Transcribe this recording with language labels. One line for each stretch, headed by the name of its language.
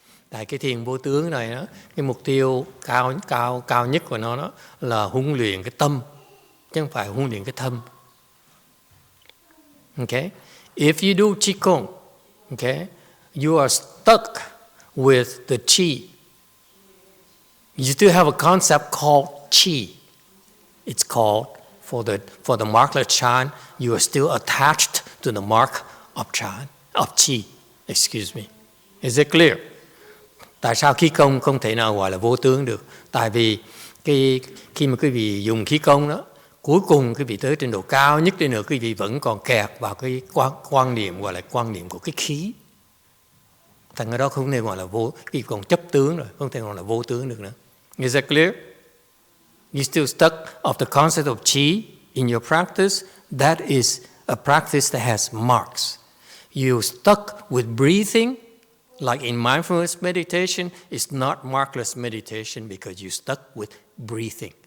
Vietnamese: Tại cái thiền vô tướng này đó, cái mục tiêu cao nhất của nó đó là huấn luyện cái tâm, chứ không phải huấn luyện cái thân.
English: Okay? If you do Qigong, okay, you are stuck with the Qi. You still have a concept called Qi. It's called, for the markless Chan, you are still attached to the mark of Chan, of Qi. Excuse me. Is it clear?
Vietnamese: Tại sao khí công không thể nào gọi là vô tướng được? Tại vì khi mà quý vị dùng khí công đó, cuối cùng quý vị tới trình độ cao nhất đi nữa, quý vị vẫn còn kẹt vào cái quan niệm gọi là quan niệm của cái khí. Thành cái đó không thể gọi là vô, quý vị còn chấp tướng rồi, không thể gọi là vô tướng được nữa.
English: Is that clear? You still stuck of the concept of Qi in your practice. That is a practice that has marks. You stuck with breathing, like in mindfulness meditation, it's not markless meditation because you stuck with breathing.